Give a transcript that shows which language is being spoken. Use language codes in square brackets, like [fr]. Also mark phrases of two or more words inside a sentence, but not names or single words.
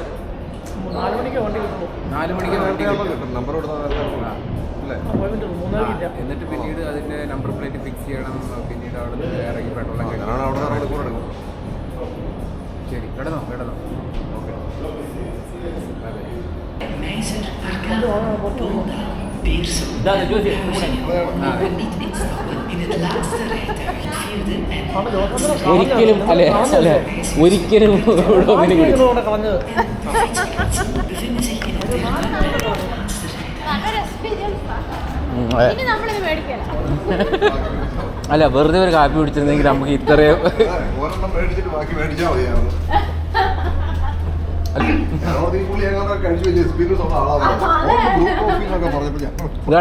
[ml] 4 മണിക്ക് വണ്ടി കിട്ടും. 4 മണിക്ക് വണ്ടി കിട്ടും. നമ്പർ എന്നിട്ട് പിന്നീട് അതിന്റെ നമ്പർ പ്ലേറ്റ് ഫിക്സ് ചെയ്യണം. പിന്നീട് അവിടെ നിന്ന് ഇറങ്ങി പെട്രോളൊക്കെ. ശരി കിടന്നോ കിടന്നോ. ഓക്കെ അതെ [nl] Meiser, Arcade, Polda, Beersen. En niet instappen in het laatste rijtuig, het vierde en [ml] ഒരിക്കലും അല്ലെ ഒരിക്കലും കളഞ്ഞത് [nl] bevinden zich in het derde [ml] അല്ല വെറുതെ ഒരു കാപ്പി പിടിച്ചിരുന്നെങ്കിൽ നമുക്ക് ഇത്രയും ഒരെണ്ണം മേടിച്ചിട്ട് ബാക്കി മേടിച്ചാൽ മതിയാവും കഴിച്ചു വലിയ എക്സ്പീരിയൻസ് ഉള്ള ആളാണ് പറഞ്ഞപ്പോ ഞാൻ